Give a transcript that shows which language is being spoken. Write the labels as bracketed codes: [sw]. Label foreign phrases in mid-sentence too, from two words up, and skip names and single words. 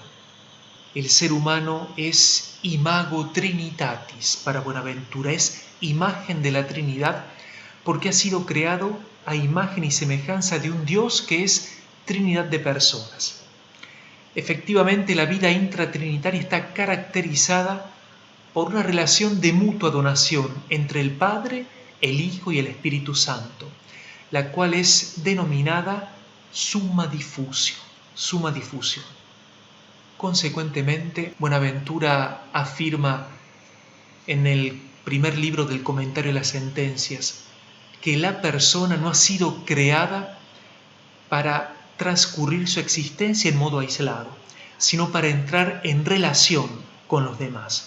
[es] El ser humano es [la] imago Trinitatis [es] para Buenaventura, es imagen de la Trinidad, porque ha sido creado a imagen y semejanza de un Dios que es Trinidad de personas. Efectivamente, la vida intratrinitaria está caracterizada por una relación de mutua donación entre el Padre, el Hijo y el Espíritu Santo, la cual es denominada [la] summa diffusio. [es] Consecuentemente, Buenaventura afirma en el primer libro del Comentario de las Sentencias que la persona no ha sido creada para transcurrir su existencia en modo aislado, sino para entrar en relación con los demás.